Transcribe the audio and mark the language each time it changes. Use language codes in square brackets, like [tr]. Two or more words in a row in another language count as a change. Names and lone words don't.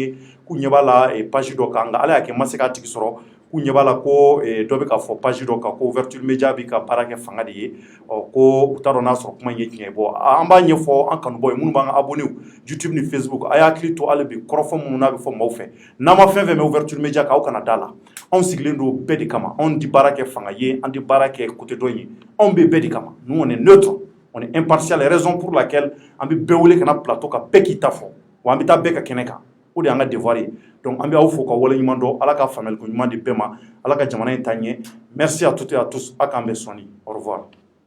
[bm] ye k'u ɲɛ b'a la page dɔ kan nka ala y'a kɛ n ma se k'a tigi sɔrɔ k'u ɲɛ b'a la ko dɔ bɛ k'a fɔ page dɔ kan ko [fr] ouverture média [bm] bɛ ka baara kɛ fanga de ye ko u t'a dɔn n'a sɔrɔ kuma in ye tiɲɛ ye bon an b'a ɲɛfɔ an kanubɔ ye minnu b'an ka abonné YouTube ni Facebook a y'a hakili to hali bi kɔrɔfɔ minnu n'a bɛ fɔ maaw fɛ n'an ma fɛn fɛn mɛn [fr] ouverture média [bm] kan aw kana da la anw sigilen don bɛɛ de kama anw tɛ baara kɛ fanga ye an tɛ baara kɛ côté dɔ ye anw bɛ bɛɛ de kama [fr] nous on est neutre on est impartial raison pour laquelle [bm] an bɛ bɛɛ wele ka na plateau kan bɛɛ k'i ta fɔ wa an bɛ taa bɛɛ ka kɛnɛ kan o de y'an ka devoir ye donc an bɛ aw fo ka waleɲuman dɔn ala ka faamuyaliko ɲuman di bɛɛ ma ala ka jamana in taa ɲɛ [fr] merci à toutes et à tous [bm] a k'an bɛn sɔnni [fr] au revoir